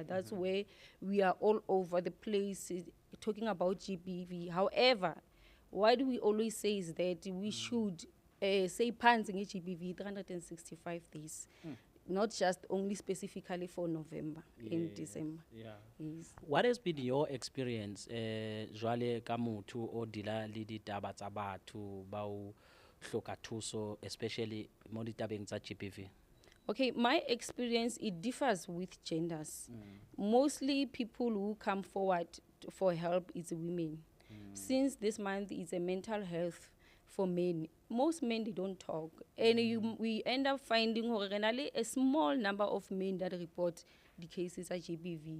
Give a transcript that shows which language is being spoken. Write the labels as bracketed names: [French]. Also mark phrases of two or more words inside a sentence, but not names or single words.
[English] That's where we are all over the place talking about GBV. However, what we always say is that we should say pants in GBV 365 days. Not just only specifically for November and December. Yes. What has been your experience [Southern Sotho] jwale ka motho o dila le ditaba tsa batho ba o hloka thuso, [English] especially [Southern Sotho] mo ditabeng tsa [English] GBV? Okay, my experience, it differs with genders. Mostly people who come forward for help is women. Since this month is a mental health for men, most men, they don't talk. And we end up finding a small number of men that report the cases at GBV.